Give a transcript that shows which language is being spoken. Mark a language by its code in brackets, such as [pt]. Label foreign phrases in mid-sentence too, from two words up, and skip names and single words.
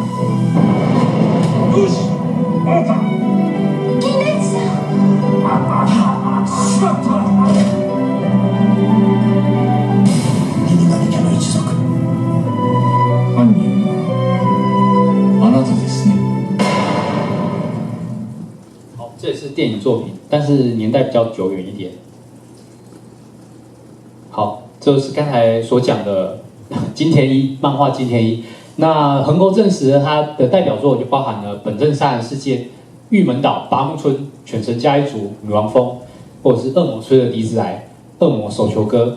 [ja] よし、あなた。金田一さん。しまった。犬神家の一族。犯人はあなたですね。 [zh] 好，这也是电影作品，但是年代比较久远一点。好，这就是刚才所讲的金田一漫画金田一。那横沟正史它的代表作就包含了《本镇杀人事件》、《玉门岛》、《拔木村》、《犬神家一族》、《女王蜂》，或者是《恶魔吹了笛子来》、《恶魔手球歌》。